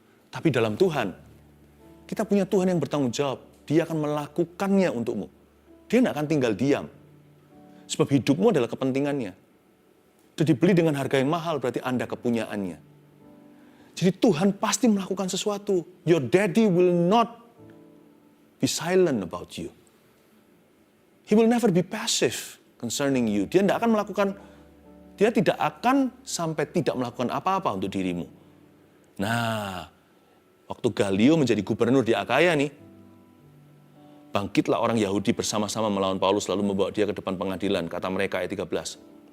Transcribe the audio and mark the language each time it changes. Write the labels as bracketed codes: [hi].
[id] Tapi dalam Tuhan, kita punya Tuhan yang bertanggung jawab. Dia akan melakukannya untukmu. Dia nggak akan tinggal diam. Sebab hidupmu adalah kepentingannya. Sudah dibeli dengan harga yang mahal, berarti Anda kepunyaannya. Jadi Tuhan pasti melakukan sesuatu. [en] Your daddy will not be silent about you. He will never be passive concerning you. [id] Dia tidak akan sampai tidak melakukan apa-apa untuk dirimu. Nah, waktu Galio menjadi gubernur di Akaya nih, bangkitlah orang Yahudi bersama-sama melawan Paulus lalu membawa dia ke depan pengadilan, kata mereka ayat 13.